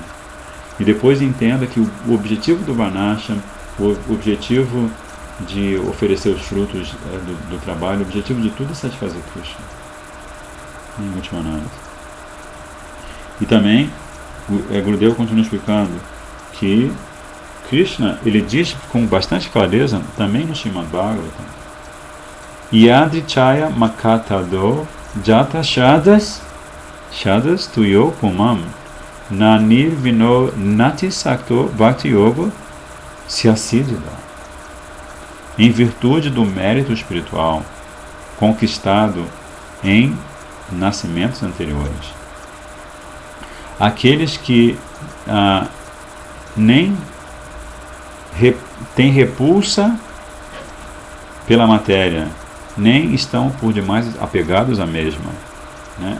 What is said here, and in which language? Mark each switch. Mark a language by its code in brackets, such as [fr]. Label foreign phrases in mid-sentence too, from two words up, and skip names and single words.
[pt] E depois entenda que o objetivo do Varnashram, o objetivo de oferecer os frutos do trabalho, o objetivo de tudo é satisfazer Krishna, em última análise. E também, Gurudeva continua explicando que Krishna, ele diz com bastante clareza, também no Srimad Bhagavatam: [sa] Yadrichaya makatado jata shadas tuyo pumam nanir vino nati sakto bhakti yoga syasiddha. [pt] Em virtude do mérito espiritual conquistado em nascimentos anteriores, aqueles que nem têm repulsa pela matéria, nem estão por demais apegados à mesma, né?